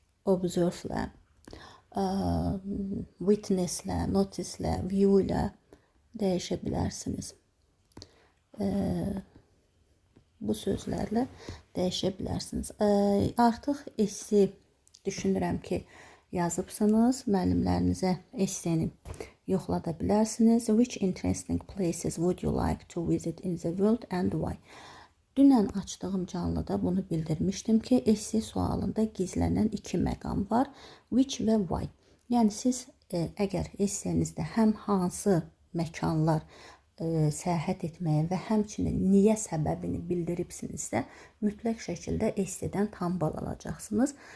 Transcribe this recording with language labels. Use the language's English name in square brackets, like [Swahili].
[Azerbaijani] Observe-lə, witness-lə, notice-lə, view-lə dəyişə bilərsiniz. Bu sözlərlə dəyişə bilərsiniz. Artıq essi düşünürəm ki, yazıbsınız. Müəllimlərinizə esseni yoxlada bilərsiniz. [English] Which interesting places would you like to visit in the world and why? [Azerbaijani] Dünən açdığım canlıda bunu bildirmişdim ki, esse sualında gizlənən iki məqam var. Which və why. Yəni siz əgər essenizdə həm hansı məkanlar səyahət etməyə və həmçinin niyə səbəbini bildiribsinizsə, mütləq şəkildə essedən tam bal alacaqsınız.